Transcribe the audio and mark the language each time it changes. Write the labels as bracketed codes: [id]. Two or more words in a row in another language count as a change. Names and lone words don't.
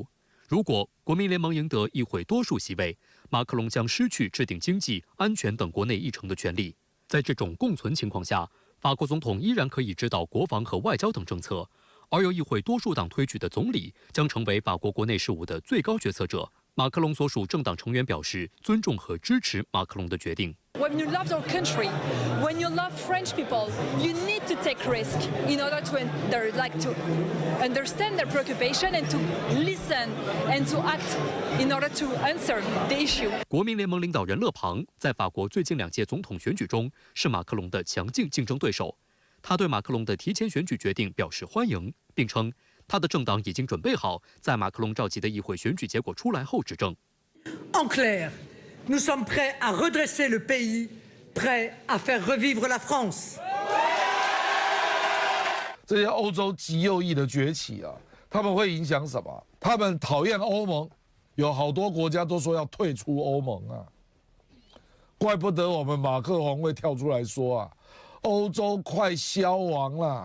[zh] 如果国民联盟赢得议会多数席位，马克龙将失去制定经济、安全等国内议程的权利。在这种共存情况下，法国总统依然可以指导国防和外交等政策，而由议会多数党推举的总理将成为法国国内事务的最高决策者。马克龙所属政党成员表示尊重和支持马克龙的决定。 [en] When you love your country, when you love French people, you need to take risk in order to understand their preoccupation and to listen and to act in order to answer the issue. [zh] 国民联盟领导人勒庞在法国最近2届总统选举中是马克龙的强劲竞争对手。他对马克龙的提前选举决定表示欢迎，并称他的政党已经准备好在马克龙召集的议会选举结果出来后执政。 [fr] En clair, nous sommes prêts à redresser le pays, prêts à faire revivre la France. [zh] 这些欧洲极右翼的崛起啊，他们会影响什么？他们讨厌欧盟，有好多国家都说要退出欧盟啊。怪不得我们马克宏会跳出来说啊，欧洲快消亡了。